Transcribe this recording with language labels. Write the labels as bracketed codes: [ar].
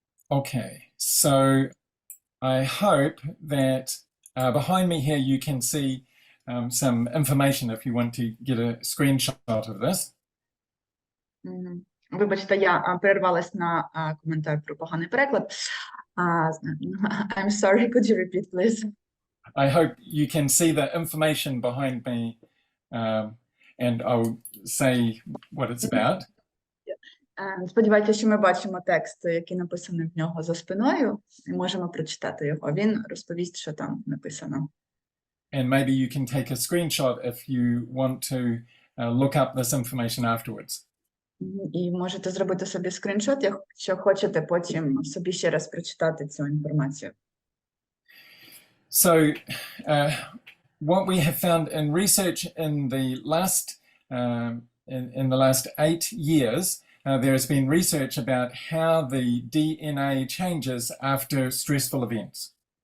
[en] Okay, so I hope that behind me here you can see some information if you want to get a screenshot of this. [uk] Вибачте, я перервалась на коментар про поганий переклад. [en] I'm sorry, could you repeat, please? I hope you can see the information behind me, and I'll say what it's about. [uk] Сподіваюся, що ми бачимо текст, який написаний в нього за спиною, і можемо прочитати його. Він розповість, що там написано. [en] And maybe you can take a screenshot if you want to look up this information afterwards. [uk] І можете зробити собі скріншот, якщо хочете потім собі ще раз прочитати цю інформацію. [en] So, what we have found in research in the last 8 years, there has been research about how the DNA changes after stressful events.